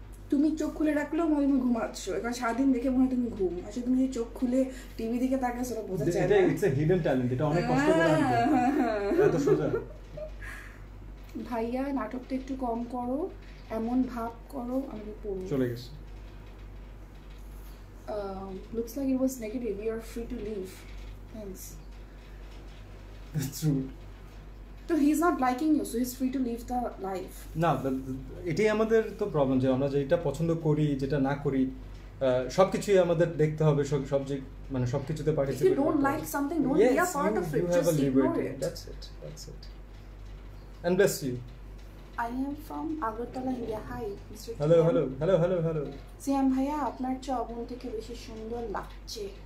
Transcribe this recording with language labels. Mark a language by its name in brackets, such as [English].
[Bangla] তুমি চোখ খুলে রাখলেও মনে হয় তুমি ঘুমাচ্ছ, এখন সারাদিন দেখে মনে হয় তুমি ঘুম, আসলে তুমি যে চোখ খুলে টিভি দিকে তাকাচ্ছ ওটা বোঝা যায় না। [English] it's a hidden talent, [Bangla] এটা অনেক কষ্ট করে আনতে, এত সোজা। ভাইয়া নাটকটা একটু কম করো, এমন ভাব করো, আমি পড়ব। চলে গেছে। [English] Looks like it was negative. You are free to leave. Thanks. That's rude. So he's not liking you, so he's free to leave the life. [Bangla] না, এটাই আমাদের তো প্রবলেম, যে আমরা যেটা পছন্দ করি যেটা না করি সবকিছুই আমাদের দেখতে হবে, মানে সবকিছুতে participate. [English] If you don't like something, don't be a part of it. Just ignore it. That's it. And bless you. I am from Agartala, India. Hi, Mr. Hello. [Bangla] সিয়াম ভাইয়া, আপনার চবন থেকে বেশি সুন্দর লাগছে।